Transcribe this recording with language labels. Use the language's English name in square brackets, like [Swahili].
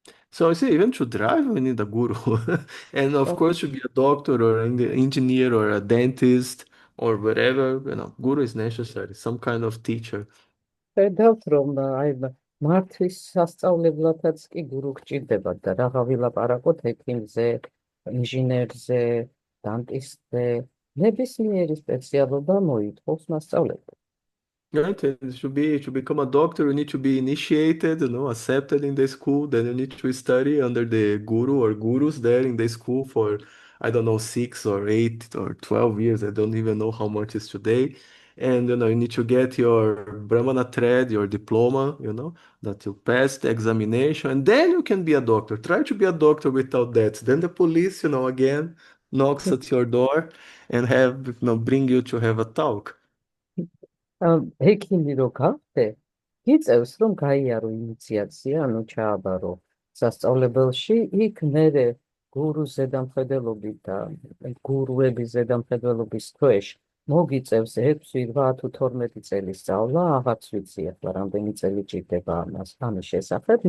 [English] So I say, even to drive, we need a guru. And of course, to be a doctor or an engineer or a dentist or whatever, guru is necessary, some kind of teacher. [Georgian] ხედავთ, რომ მართვის სასწავლებლადაც კი გურუ გჭირდება და რაღა ვილაპარაკოთ ექიმზე, ინჟინერზე, დანტისტზე, ნებისმიერი სპეციალობა მოითხოვს მასწავლებლად. [English] Right? And to become a doctor, you need to be initiated, accepted in the school. Then you need to study under the guru or gurus there in the school for, I don't know, 6 or 8 or 12 years. I don't even know how much is today. And you need to get your Brahmana thread, your diploma, that you pass the examination, and then you can be a doctor. Try to be a doctor without that. Then the police, again knocks at your door and bring you to have a talk. [Georgian] ექიმი რო გავხდე, იწევს რომ გაიარო ინიციაცია, ანუ ჩააბარო სასწავლებელში, იქ მერე გურუს ზედამხედველობით და გურუების ზედამხედველობის ქვეშ მოგიწევს 6, 8 თუ 12 წელი სწავლა, აღარც ვიცი ახლა რამდენი წელი ჭირდება ამის შესახებ.